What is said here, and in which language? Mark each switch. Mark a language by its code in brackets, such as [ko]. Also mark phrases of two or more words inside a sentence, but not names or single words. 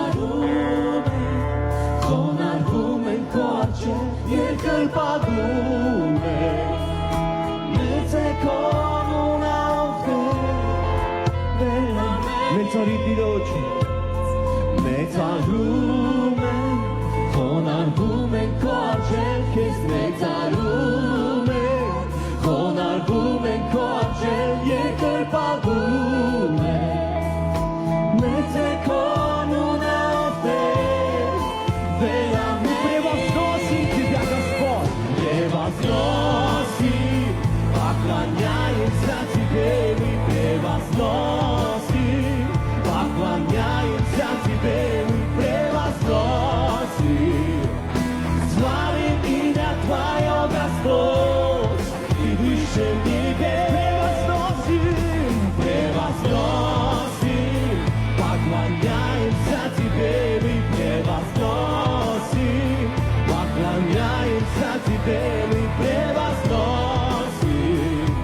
[hy] Խոնարհվում ենք քո առջև երկրպագում ենք Մեծ է քո անունը ով Տեր Մեծարի Տիրոջը Մեծարում ենք խոնարհվում ենք քո առջև քեզ մեծարում ենք խոնարհվում ենք քո առջև երկրպագում ենք Մեծ է քո անունը ով Տեր [ru] Превозноси тебя Господь, превозноси, поклоняемся тебе, мы превозносим, поклоняемся тебе, мы превозносим, славим имя Твое, Господь, и выше в небе превозносим, превозносим, поклоняемся тебе, мы превозносим, поклоняемся тебе, мы превозносим.